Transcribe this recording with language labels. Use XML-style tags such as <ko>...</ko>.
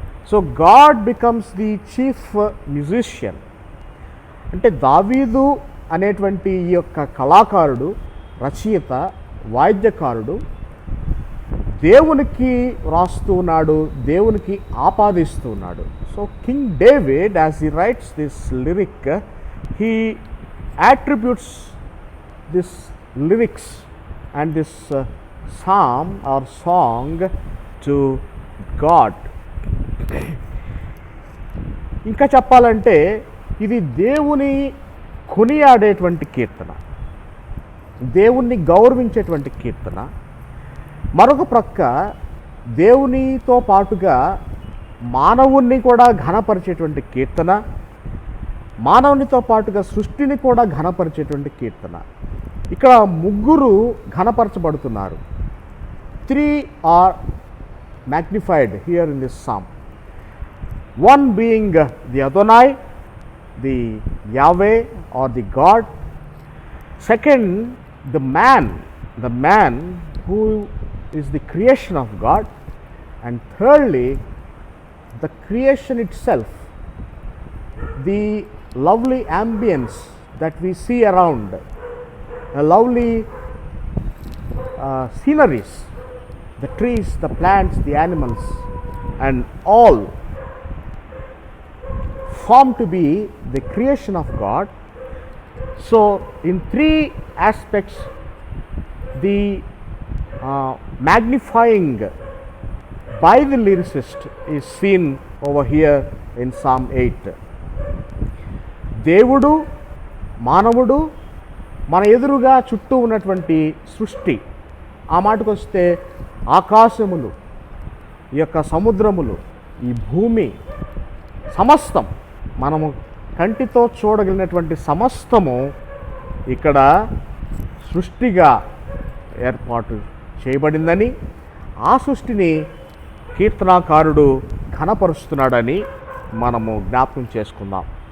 <en>So god becomes the chief musician.</en> <te>అంటే దావీదు అనేటువంటి ఈ యొక్క కళాకారుడు, రచయిత, వాయిద్యకారుడు దేవునికి వ్రాస్తూ ఉన్నాడు, దేవునికి ఆపాదిస్తూ ఉన్నాడు.</te> <en>So king David, as he writes this lyric, he attributes this lyrics and this psalm or song to God.</en> <te>ఇంకా చెప్పాలంటే ఇది దేవుని కొనియాడేటువంటి కీర్తన, దేవుణ్ణి గౌరవించేటువంటి కీర్తన. మరొక ప్రక్క దేవునితో పాటుగా మానవుణ్ణి కూడా ఘనపరిచేటువంటి కీర్తన, మానవునితో పాటుగా సృష్టిని కూడా ఘనపరిచేటువంటి కీర్తన. ఇక్కడ ముగ్గురు ఘనపరచబడుతున్నారు.</te> <en>3 are magnified here in this psalm. One being the Adonai, the Yahweh or the God. Second, the man who is the creation of God. And thirdly, the creation itself, the lovely ambience that we see around, a lovely sceneries, the trees, the plants, the animals, and all form to be the creation of God. So in 3 aspects, the magnifying by the lyricist is seen over here in Psalm 8.</en> <te>దేవుడు, మానవుడు, మన ఎదురుగా చుట్టూ ఉన్నటువంటి సృష్టి, ఆ మాటకు వస్తే ఆకాశములు, ఈ యొక్క సముద్రములు, ఈ భూమి, సమస్తం మనము కంటితో చూడగలిగినటువంటి సమస్తము ఇక్కడ సృష్టిగా ఏర్పాటు చేయబడిందని, ఆ సృష్టిని కీర్తనాకారుడు ఘనపరుస్తున్నాడని మనము జ్ఞాపకం చేసుకుందాం.</te>